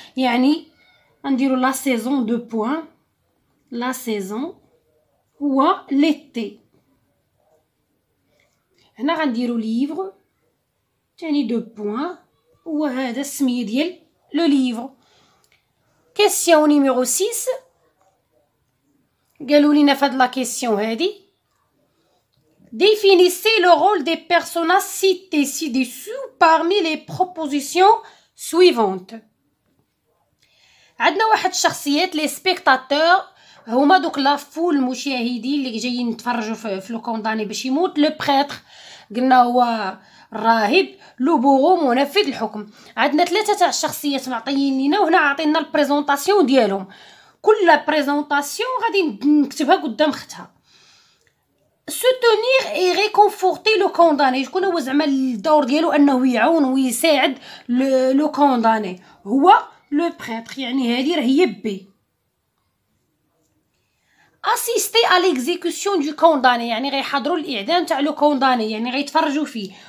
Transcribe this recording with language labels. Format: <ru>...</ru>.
<ar>يعني نديرو لا سيزون دو بوين، لا سيزون هو ليتي. هنا غنديرو ليفر تاني دو بوين، هو هذا السميه ديال لو ليفر. كيسيون نيميرو 6. قالوا لينا فهاد لا كيسيون هادي</ar> <fr>définissez le rôle des personnages cités ci-dessous parmi les propositions suivantes.</fr> <ar>عندنا واحد الشخصيات لي سبيكتاتور هما دوك لا فول المشاهدين اللي جايين يتفرجوا في لو كونداني باش يموت. لو بريتر قلنا هو الراهب، لو بوغو منفذ الحكم. عندنا 3 تاع الشخصيات معطيين لينا، وهنا عطينا البريزونطاسيون ديالهم. كل بريزونطاسيون غادي نكتبها قدام اختها.</ar> <fr>soutenir et réconforter le condamné.</fr> <ar>شكون هو زعما الدور ديالو انه يعاون ويساعد لو كونداني؟ هو لو بريتر، يعني هذه راه هي بي.</ar> <fr>assister à l'exécution du condamné</fr> <ar>يعني غيحضروا الاعدام تاع لو كونداني، يعني غيتفرجوا فيه.</ar>